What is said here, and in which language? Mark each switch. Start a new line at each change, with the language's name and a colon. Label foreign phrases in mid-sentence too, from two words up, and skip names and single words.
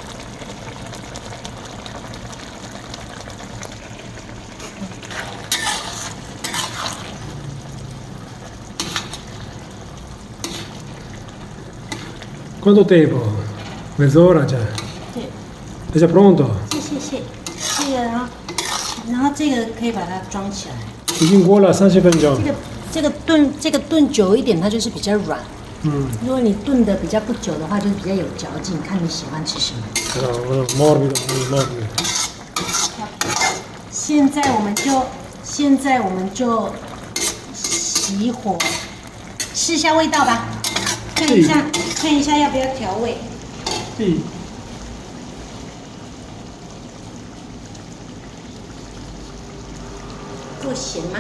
Italian: Quanto tempo? Mezz'ora già?
Chinese: 对，
Italian: È già pronto?
Chinese: 谢。这个然后这个可以把它装起来。已经过了30分钟。这个炖久一点，它就是比较软。 Mm. 如果你炖的比较不久的话，就是比较有嚼劲，看你喜欢吃什么。
Italian: No, morbido, morbido.
Chinese: 现在我们就熄火，试一下味道吧，看一下要不要调味。
Italian: Sì.
Chinese: 够咸吗